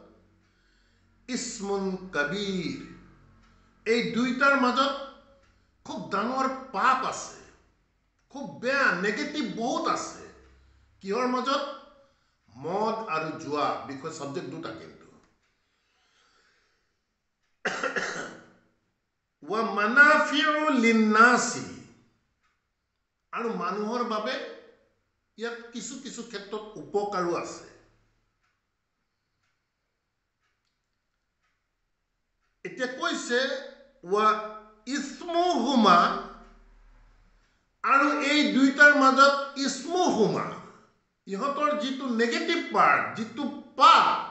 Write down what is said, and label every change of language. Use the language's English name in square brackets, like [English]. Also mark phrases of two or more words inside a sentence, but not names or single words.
[Arabic] إثم كبير [Assamese] এই দুইটাৰ মাজত খুব ডাঙৰ পাপ আছে খুব বেয়া নেগেটিভ বহুত আছে কিহৰ মাজত মদ আৰু জুৱা বিষয় সাবজেক্ট দুটা কিন্তু [Arabic] ومنافع للناس [Assamese] আৰু মানুহৰ বাবে ইয়াত কিছু কিছু ক্ষেত্ৰত উপকাৰো আছে এতিয়া কৈছে [Arabic] وإثمهما [Assamese] আৰু এই দুইটাৰ মাজত ইসমুহুমা ইহঁতৰ যিটো [English] negative part [Assamese] যিটো পাপ